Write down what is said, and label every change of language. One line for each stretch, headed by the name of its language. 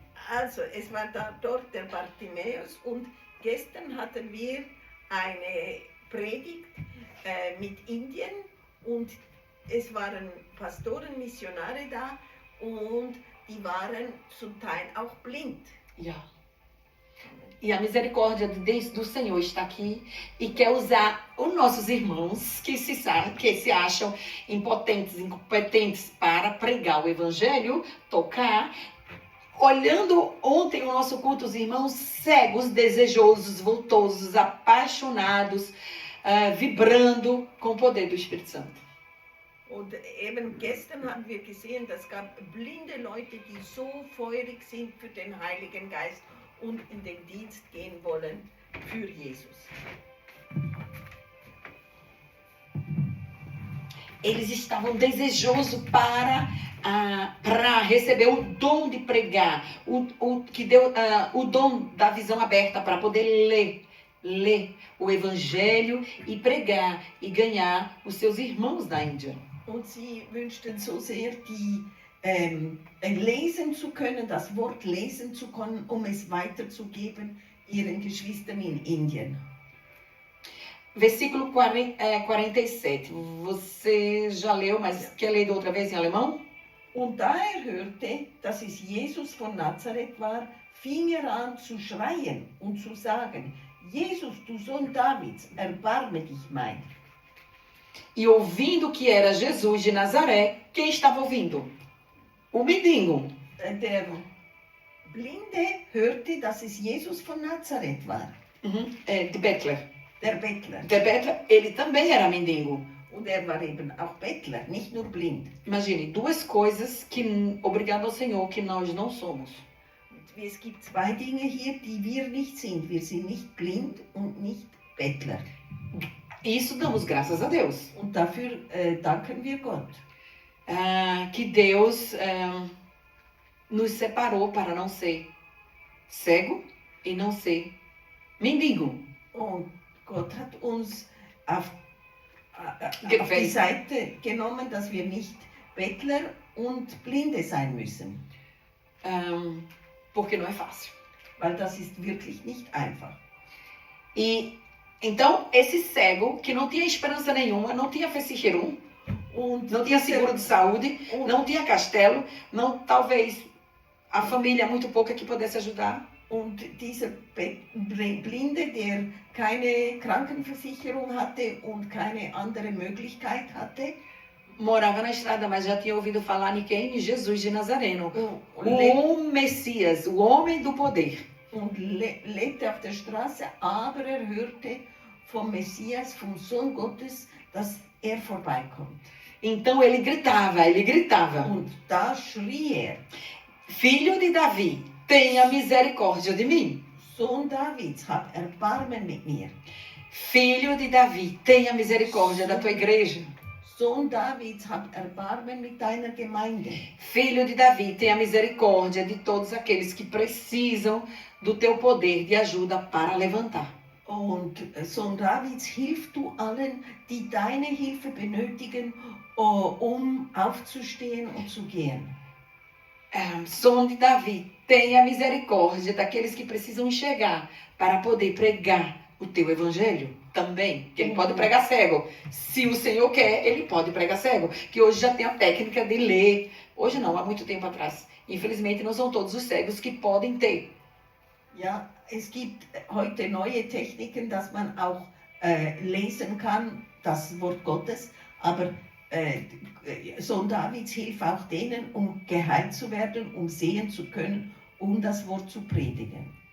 German: Also, es war da dort der Bartimäus, und gestern hatten wir eine Predigt mit Indien, und es waren Pastoren, Missionare da, und die waren zum Teil auch blind. Ja.
Portuguese: E a misericórdia do Senhor está aqui e quer usar os nossos irmãos que se acham impotentes, incompetentes para pregar o evangelho, tocar. Olhando ontem o nosso culto, os irmãos cegos, desejosos, voltosos, apaixonados, vibrando com o poder do Espírito Santo.
German: Und eben gestern haben wir gesehen, es gab blinde Leute, die so feurig sind für den Heiligen Geist und in den Dienst gehen wollen für Jesus.
Portuguese: Eles estavam desejosos para receber o dom de pregar, que deu o dom da visão aberta para poder ler o Evangelho e pregar e ganhar os seus irmãos da Índia.
German: Und sie wünschten so sehr, lesen zu können, das Wort lesen zu können, es weiterzugeben ihren Geschwistern in Indien.
Portuguese: Versículo 47. Você já leu, mas quer ler outra vez em alemão?
German: Und da hörte, dass es Jesus von Nazareth war, fing an zu schreien und zu sagen: Jesus, du Sohn Davids, erbarme dich mein.
Portuguese: E ouvindo que era Jesus de Nazaré, quem estava ouvindo? O mendigo.
German: Der Blinde hörte, dass es Jesus von Nazareth war. De Bettler. Der Bettler. Der Bettler,
Portuguese: ele também era mendigo.
German: Und war eben auch Bettler, nicht nur blind.
Portuguese: Imagine, duas coisas que, obrigado ao Senhor, que nós não somos.
German: Es gibt zwei Dinge hier, die wir nicht sind. Wir sind nicht blind und nicht Bettler.
Portuguese: Isso damos graças a Deus.
German: Und dafür danken wir Gott.
Portuguese: Que Deus nos separou para não ser cego e não ser mendigo.
German: Und Gott hat uns auf die Seite genommen, dass wir nicht Bettler und Blinde sein müssen.
Portuguese: Porque não é fácil.
German: Weil das ist wirklich nicht einfach.
Portuguese: E então, esse cego, que não tinha esperança nenhuma, não tinha fessicherum, não tinha seguro de saúde, não tinha castelo, talvez a família muito pouca que pudesse ajudar.
German: Und dieser Blinde, der keine Krankenversicherung hatte und keine andere Möglichkeit hatte,
Portuguese: morava na estrada, mas já tinha ouvido falar em quem? Em Jesus de Nazareno.
German: und
Portuguese: O Messias, o homem do poder.
German: lebte auf der Straße, aber er hörte vom Messias, vom Sohn Gottes, dass er vorbeikommt.
Portuguese: Então ele gritava.
German: Und da schrie er,
Portuguese: Filho de Davi, tenha misericórdia de mim.
German: Sohn Davids, hab Erbarmen mit mir.
Portuguese: Filho de Davi, tenha misericórdia da tua igreja.
German: Sohn Davids, hab Erbarmen mit deiner Gemeinde.
Portuguese: Filho de Davi, tenha misericórdia de todos aqueles que precisam do teu poder de ajuda para levantar.
German: Und Sohn Davids, hilf du allen, die deine Hilfe benötigen, um aufzustehen und zu gehen.
Portuguese: Sohn de Davi, tenha misericórdia daqueles que precisam enxergar para poder pregar o teu evangelho também. Que ele pode pregar cego. Se o Senhor quer, ele pode pregar cego. Que hoje já tem a técnica de ler. Hoje não, há muito tempo atrás. Infelizmente não são todos os cegos que podem ter.
German: Ja, es gibt heute neue Techniken, dass man auch lesen kann, das Wort Gottes, aber Sohn Davids hilft auch denen, um geheilt zu werden, um sehen zu können, um das Wort zu predigen.